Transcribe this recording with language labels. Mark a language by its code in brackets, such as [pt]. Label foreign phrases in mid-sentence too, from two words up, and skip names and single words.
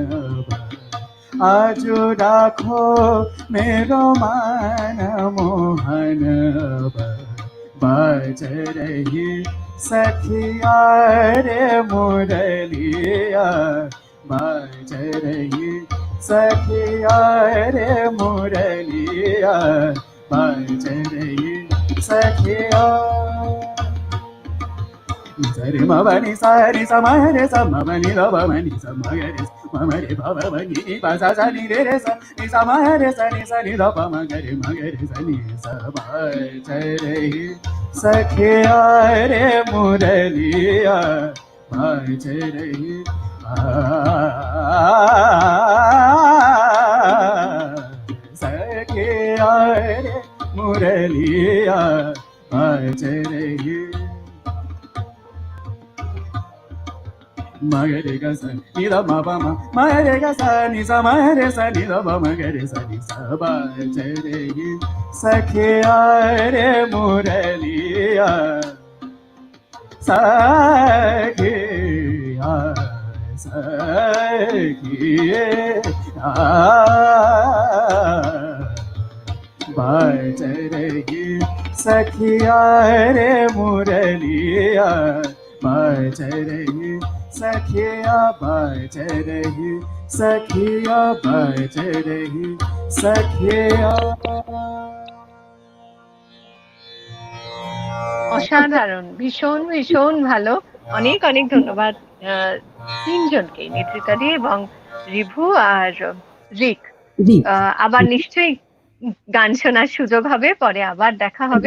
[hi] आजु राखो मेरो मान मोहन बज रही सखिया रे मुरलिया बज रही सखिया रे मुरलिया बज रही सखिया सरे मवनि सारि समरे समवनि लवमनि समगरे ममरे भववनि बसा सनि रे स नि समरे सनि सनि लवमगरे मगरे सनि सबज रही सखिया रे मुरलिया बज रही सखिया रे मुरलिया बज रही मगरे ग स नि द म प म मगरे ग स नि स मगरे स नि द प मगरे स नि स बज रही सखिया रे मुरलिया सखिया सखिया बज रही सखिया रे मुरलिया बज रही सखिया बज रही सखिया बज रही सखिया [bn] অসাধারণ, ভীষণ ভীষণ ভালো। অনেক অনেক ধন্যবাদ তিনজনকে, নেতৃত্বাদি এবং রিভু আর রিক। আবার নিশ্চয়ই গান শোনার সুযোগ হবে, পরে আবার দেখা হবে।